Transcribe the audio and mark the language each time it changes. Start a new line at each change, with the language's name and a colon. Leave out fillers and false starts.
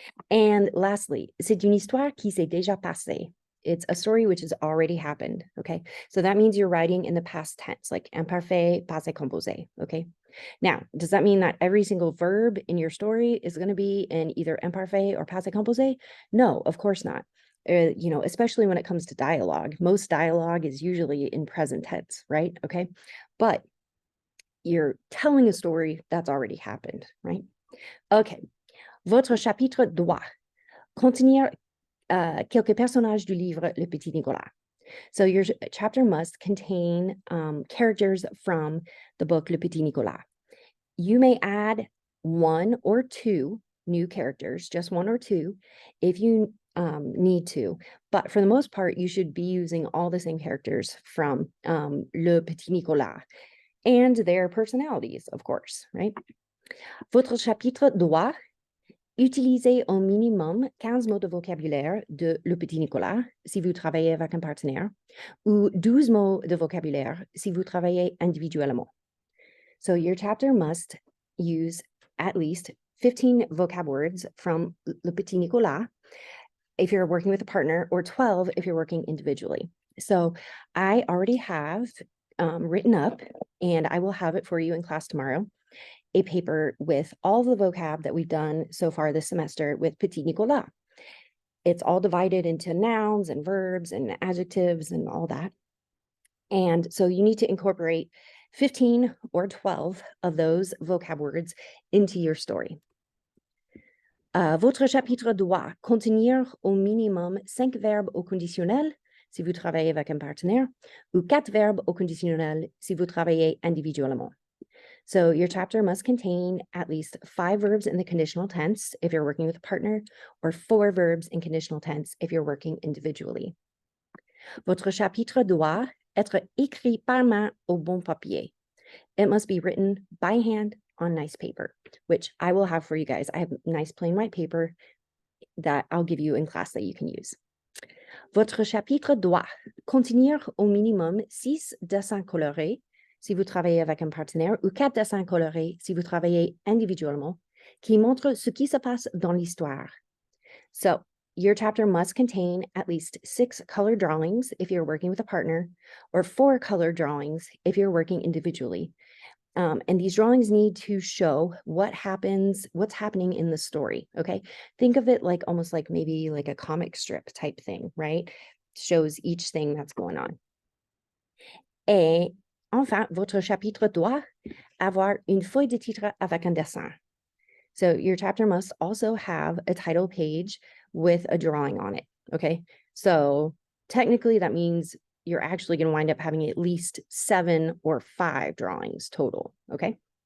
English: And lastly,
French: c'est une histoire qui s'est déjà passée.
English: It's a story which has already happened, okay? So that means you're writing in the past tense, like imparfait, passé composé, okay? Now, does that mean that every single verb in your story is going to be in either imparfait or passé composé? No, of course not. Especially when it comes to dialogue. Most dialogue is usually in present tense, right? Okay. But you're telling a story that's already happened, right? Okay.
French: Votre chapitre doit contenir quelques personnages du livre Le Petit Nicolas.
English: So your chapter must contain characters from the book Le Petit Nicolas. You may add one or two new characters, just one or two, if you need to. But for the most part, you should be using all the same characters from Le Petit Nicolas and their personalities, of course, right?
French: Votre chapitre doit utiliser au minimum 15 mots de vocabulaire de Le Petit Nicolas si vous travaillez avec un partenaire, ou 12 mots de vocabulaire si vous travaillez individuellement.
English: So your chapter must use at least 15 vocab words from Le Petit Nicolas if you're working with a partner, or 12 if you're working individually. So I already have written up, and I will have it for you in class tomorrow, a paper with all the vocab that we've done so far this semester with Petit Nicolas. It's all divided into nouns and verbs and adjectives and all that. And so you need to incorporate 15 or 12 of those vocab words into your story.
French: Votre chapitre doit contenir au minimum 5 verbes au conditionnel si vous travaillez avec un partenaire, ou 4 verbes au conditionnel si vous travaillez individuellement.
English: So your chapter must contain at least 5 verbs in the conditional tense if you're working with a partner, or 4 verbs in conditional tense if you're working individually.
French: Votre chapitre doit être écrit par main au bon papier.
English: It must be written by hand on nice paper, which I will have for you guys. I have nice plain white paper that I'll give you in class that you can use.
French: Votre chapitre doit contenir au minimum 6 dessins colorés si vous travaillez avec un partenaire, ou 4 dessins colorés si vous travaillez individuellement, qui montrent ce qui se passe dans l'histoire.
English: So your chapter must contain at least 6 color drawings if you're working with a partner, or 4 color drawings if you're working individually. And these drawings need to show what's happening in the story, okay? Think of it like almost like maybe like a comic strip type thing, right? Shows each thing that's going on.
French: Et enfin, votre chapitre doit avoir une feuille de titre avec un dessin.
English: So your chapter must also have a title page with a drawing on it, okay? So technically that means you're actually going to wind up having at least 7 or 5 drawings total, okay?